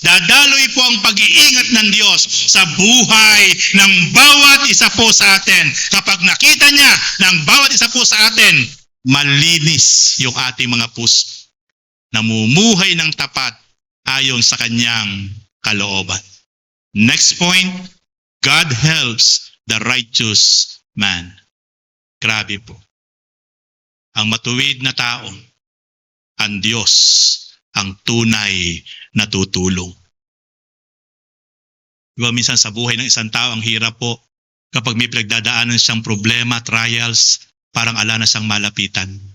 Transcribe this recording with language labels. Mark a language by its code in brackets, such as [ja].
[tl] Dadaloy po ang pag-iingat ng Diyos sa buhay ng bawat isa po sa atin. Kapag nakita niya ng bawat isa po sa atin, malinis yung ating mga puso. Namumuhay ng tapat ayon sa kanyang kalooban. [en] Next point, God helps the righteous man. [tl] Grabe po. Ang matuwid na tao, ang Diyos, ang tunay na tutulong. Diba minsan sa buhay ng isang tao, ang hirap po kapag may pinagdadaanan siyang problema, trials, parang ala na siyang malapitan.